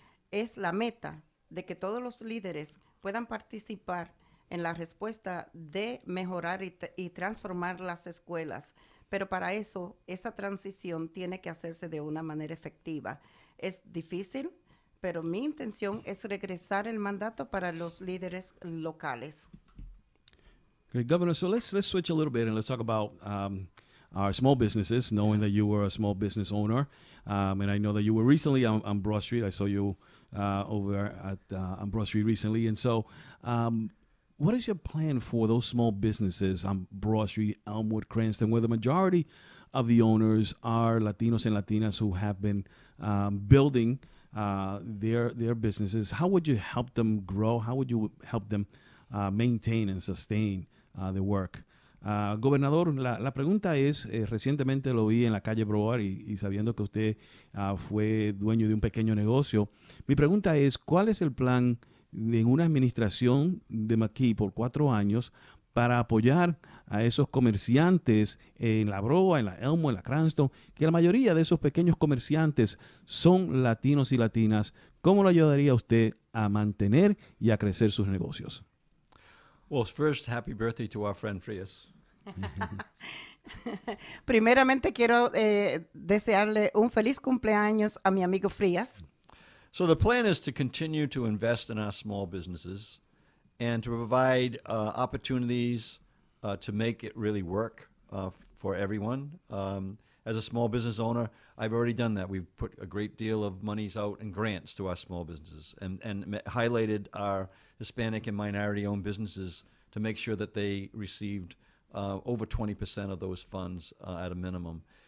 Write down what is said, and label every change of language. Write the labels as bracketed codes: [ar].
[es] Es la meta de que todos los líderes puedan participar en la respuesta de mejorar y transformar las escuelas. Pero para eso, esa transición tiene que hacerse de una manera efectiva. Es difícil, pero mi intención es regresar el mandato para los líderes locales. [en] Great, Governor. So let's switch a little bit and let's talk about our small businesses, knowing that you were a small business owner. And I know that you were recently on Broad Street. I saw you over on Broad Street recently. And so what is your plan for those small businesses on Broad Street, Elmwood, Cranston, where the majority of the owners are Latinos and Latinas who have been building their businesses? How would you help them grow? How would you help them maintain and sustain their work? [es] Gobernador, la pregunta es, recientemente lo vi en la calle Broad y sabiendo que usted fue dueño de un pequeño negocio, mi pregunta es, ¿cuál es el plan en una administración de Mckee por 4 años para apoyar a esos comerciantes en la Broad, en la Elmo, en la Cranston, que la mayoría de esos pequeños comerciantes son latinos y latinas? ¿Cómo lo ayudaría usted a mantener y a crecer sus negocios? [en] Well, first, happy birthday to our friend Frias. [es] Primeramente quiero desearle un feliz cumpleaños a mi amigo Frías. [en] So the plan is to continue to invest in our small businesses and to provide opportunities to make it really work for everyone. As a small business owner, I've already done that. We've put a great deal of monies out in grants to our small businesses and highlighted our Hispanic and minority-owned businesses to make sure that they received over 20% of those funds at a minimum.